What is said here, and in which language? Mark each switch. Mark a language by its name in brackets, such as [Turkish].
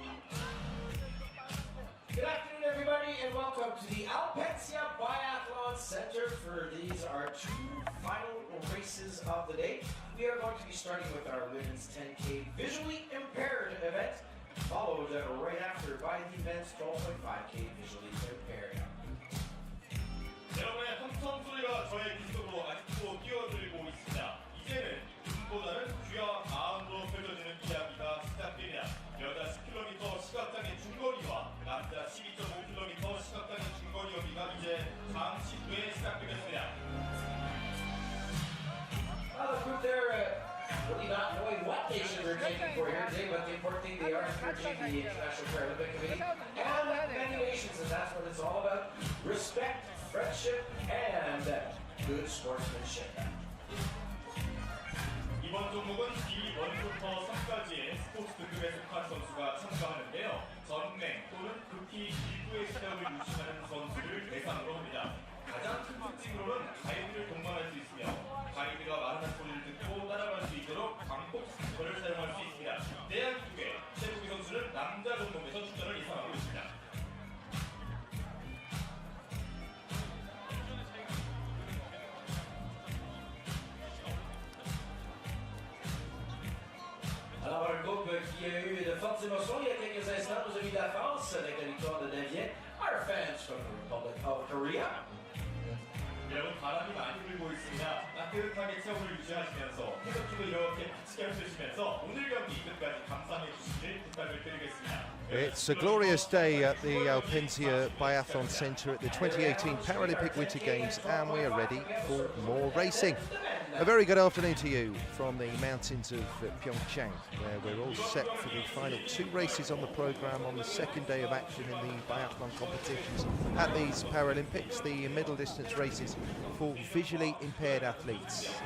[English] Good afternoon, everybody, and welcome to the Alpecia Biathlon Center for these are two final races of the day. We are going to be starting with our women's 10K visually impaired event, followed right after by the men's 12.5K visually impaired. [Korean] 여러분의 함성 소리가 저의 귓속으로 아직도 뛰어들고 있습니다. 이제는 보다는 귀와 마음으로 펼쳐지는 이야기가 시작됩니다. 여자 10km 시각장애 중거리와 남자 12.5km 시각장애 중거리 경기가 이제 잠시 후에 시작되겠습니다. [English] The group there really not knowing what nation they're taking for here today, but the important thing they are encouraging the International Paralympic Committee and many nations, and that's what it's all about: respect, friendship, and good sportsmanship. [Korean] 종목은 D1부터 3까지의 스포츠 등급에 속한 선수가 참가하는데요. 전맹 또는 극히 일부의 시력을 유지하는 선수를 대상으로 합니다. 가장 큰 특징으로는 가이드를 동반할 수 있으며 가이드가 말하는 소리를 듣고 따라갈 수 있도록 광폭 스피커를 사용할 수 있습니다. 대한민국의 최국희 선수는 남자 종목에서 출전을 예상하고 있습니다. [French] Alors un groupe qui a eu de fortes émotions il y a quelques instants, nos amis de la France, avec la victoire de Davien. [English] Our fans from the Republic of Korea. [Korean] 여러분 바람이 많이 불고 있습니다. 따뜻하게 체온을 유지하시면서 태극기도 이렇게 바치게 펼치시면서 오늘 경기 끝까지 감상해 주시길 부탁을 드리겠습니다. [English] It's a glorious day at the Alpensia Biathlon Centre at the 2018 Paralympic Winter Games, and we are ready for more racing. A very good afternoon to you from the mountains of PyeongChang, where we're all set for the final 2 races on the programme on the second day of action in the biathlon competitions at these Paralympics, the middle distance races for visually impaired athletes.